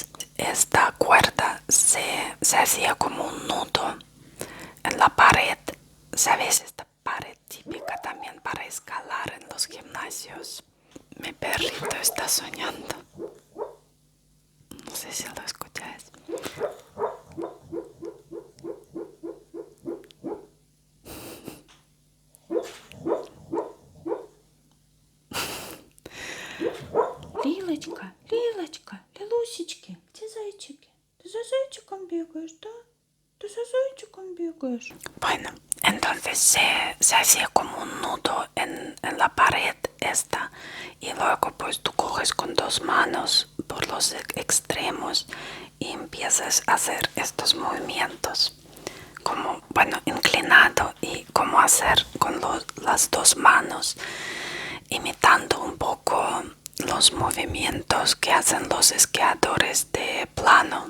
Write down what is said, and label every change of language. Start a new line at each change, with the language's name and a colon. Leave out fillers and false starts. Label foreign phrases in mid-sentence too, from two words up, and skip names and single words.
Spanish: Esta cuerda se hacía como un nudo en la pared. ¿Sabes? Esta pared típica también para escalar en los gimnasios. Mi perrito está soñando. No sé si lo escucháis.
Russian: Лилочка, Лилочка, Лилусечки, где зайчики? Ты за зайчиком бегаешь, да? Ты за зайчиком бегаешь.
Spanish: Bueno, entonces se hacía como un nudo en la pared esta, y luego pues tú coges con 2 manos por los extremos y empiezas a hacer estos movimientos como, bueno, inclinado, y como hacer con las 2 manos, imitando un poco los movimientos que hacen los esquiadores de plano.